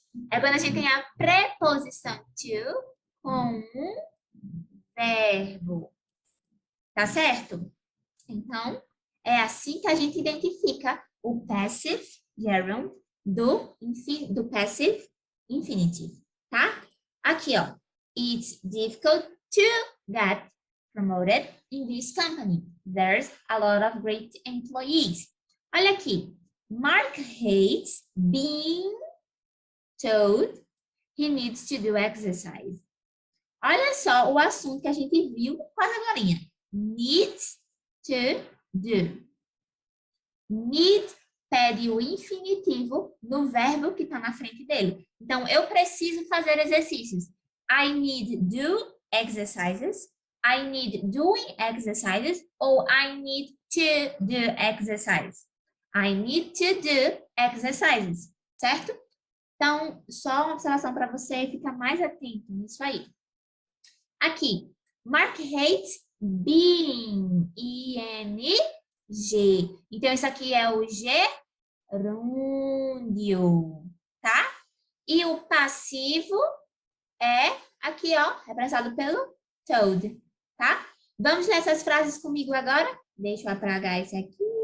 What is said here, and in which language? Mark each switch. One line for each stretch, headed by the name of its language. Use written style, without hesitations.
Portuguese: É quando a gente tem a preposição to com um verbo. Tá certo? Então, é assim que a gente identifica o passive gerund do passive infinitive, tá? Aqui, ó.
English: It's difficult to get promoted in this company. There's a lot of great employees.
Portuguese: Olha aqui.
English: Mark hates being told he needs to do exercise.
Portuguese: Olha só o assunto que a gente viu quase agora.
English: Needs to do.
Portuguese: Need pede o infinitivo no verbo que está na frente dele. Então, eu preciso fazer exercícios.
English: I need do exercises. I need doing exercises.
Portuguese: Ou
English: I need to do exercises. I need to do exercises.
Portuguese: Certo? Então, só uma observação para você ficar mais atento nisso aí. Aqui,
English: Mark hates being, I-N-G.
Portuguese: Então, isso aqui é o gerúndio, tá? E o passivo é aqui, ó, representado pelo told, tá? Vamos ler essas frases comigo agora? Deixa eu apagar esse aqui.